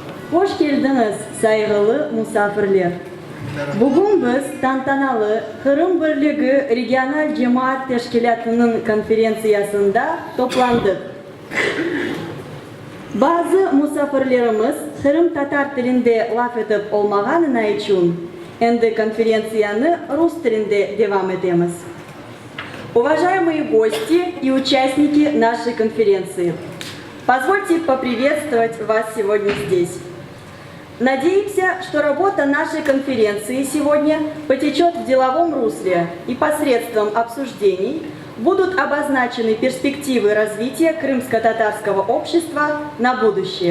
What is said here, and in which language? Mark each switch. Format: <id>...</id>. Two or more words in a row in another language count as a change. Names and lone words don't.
<crh>Hoş geldiniz saygılı misafirler. Bugün biz tantanalı Kırım Birliği Regional Cemaat Teşkilatı'nın konferansiyasında toplandık. Bazı misafirlerimiz Kırım Tatar tilinde laf edip olmağanına için endi konференцияны Rus tilinde devam edemiz.</crh> <ru>Уважаемые гости и участники нашей конференции, позвольте поприветствовать вас сегодня здесь. Надеемся, что работа нашей конференции сегодня потечет в деловом русле и посредством обсуждений будут обозначены перспективы развития крымско-татарского общества на будущее.</ru>